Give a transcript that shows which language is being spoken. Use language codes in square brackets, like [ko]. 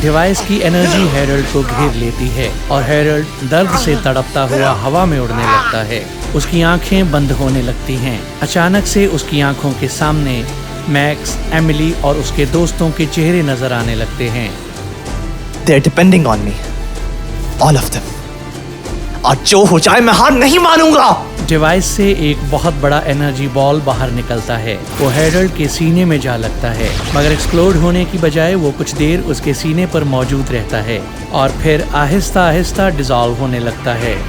[hi] Device की energy Harald को घेर लेती है और हैरल्ड दर्द से तड़पता हुआ हवा में उड़ने लगता है। उसकी आंखें बंद होने लगती हैं। अचानक से उसकी आंखों के सामने मैक्स, एमिली और उसके दोस्तों के चेहरे नजर आने लगते हैं। [en] They're depending on me, all of them. [hi] आज जो हो जाए मैं हार नहीं मानूंगा। डिवाइस से एक बहुत बड़ा एनर्जी बॉल बाहर निकलता है। वो हैरल्ड के सीने में जा लगता है, मगर एक्सप्लोड होने की बजाय वो कुछ देर उसके सीने पर मौजूद रहता है और फिर आहिस्ता आहिस्ता डिसॉल्व होने लगता है।